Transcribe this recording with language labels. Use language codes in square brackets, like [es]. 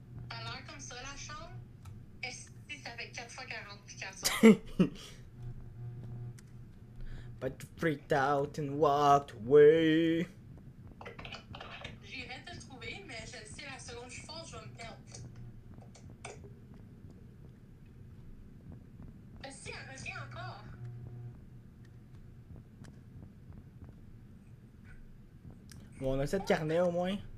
[fr] Ça a l'air comme ça, la chambre. Est-ce que ça fait 4 fois 40 puis 400? [en] But you freaked out and walked away. [fr] J'irais te trouver, mais je le sais, la seconde je fonce, je vais me perdre. Si, elle revient encore. Bon, on a 7 carnets au moins.